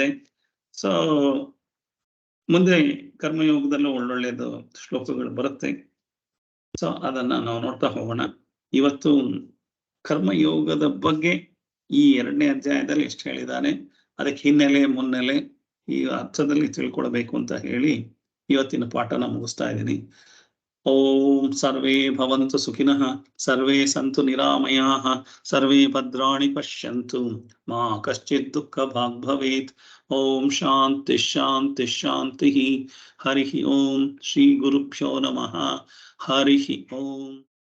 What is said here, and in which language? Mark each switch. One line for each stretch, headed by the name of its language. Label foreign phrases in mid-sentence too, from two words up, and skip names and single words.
Kannada: ಸೊ ಮುಂದೆ ಕರ್ಮಯೋಗದಲ್ಲೂ ಒಳ್ಳೊಳ್ಳೆದು ಶ್ಲೋಕಗಳು ಬರುತ್ತೆ. ಸೊ ಅದನ್ನ ನಾವು ನೋಡ್ತಾ ಹೋಗೋಣ. ಇವತ್ತು ಕರ್ಮಯೋಗದ ಬಗ್ಗೆ ಈ 2ನೇ ಅಧ್ಯಾಯದಲ್ಲಿ ಎಷ್ಟು ಹೇಳಿದ್ದಾನೆ, ಅದಕ್ಕೆ ಹಿನ್ನೆಲೆ ಮುನ್ನೆಲೆ ಈ ಅರ್ಥದಲ್ಲಿ ತಿಳ್ಕೊಳ್ಬೇಕು ಅಂತ ಹೇಳಿ ಇವತ್ತಿನ ಪಾಠನ ಮುಗಿಸ್ತಾ ಇದ್ದೀನಿ.
Sanskrit: ಓಂ ಸರ್ವೇ ಭವಂತು ಸುಖಿನಃ, ಸರ್ವೇ ಸಂತು ನಿರಾಮಯಾಃ, ಸರ್ವೇ ಭದ್ರಾಣಿ ಪಶ್ಯಂತು, ಮಾ ಕಶ್ಚಿತ್ ದುಃಖ ಭಾಗ್ ಭವೇತ್. ಓಂ ಶಾಂತಿ ಶಾಂತಿ ಶಾಂತಿ. ಹರಿ ಓಂ. ಶ್ರೀ ಗುರುಭ್ಯೋ ನಮಃ. ಹರಿ ಓಂ.